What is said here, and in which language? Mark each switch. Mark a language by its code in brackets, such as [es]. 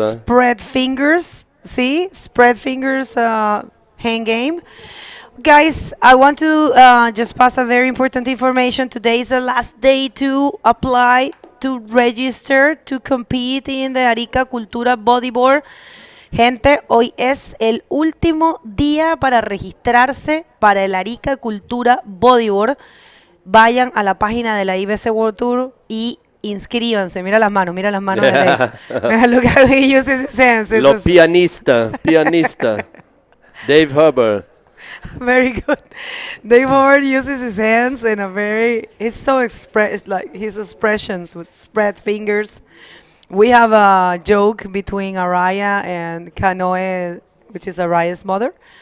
[en] spread fingers, see, spread fingers, hand game. Guys, I want to just pass a very important information. Today is the last day to apply, to register, to compete in the Arica Cultura Bodyboard. [es] Gente, hoy es el último día para registrarse para el Arica Cultura Bodyboard. Vayan a la página de la IBC World Tour y inscríbanse. Mira las manos de Dave. [en] Look how he uses his hands. [es] Lo pianista. Dave Herbert. [en] Very good. Dave Herbert uses his hands in a very, it's so like his expressions with spread fingers. We have a joke between Araya and Kanoe, which is Araya's mother.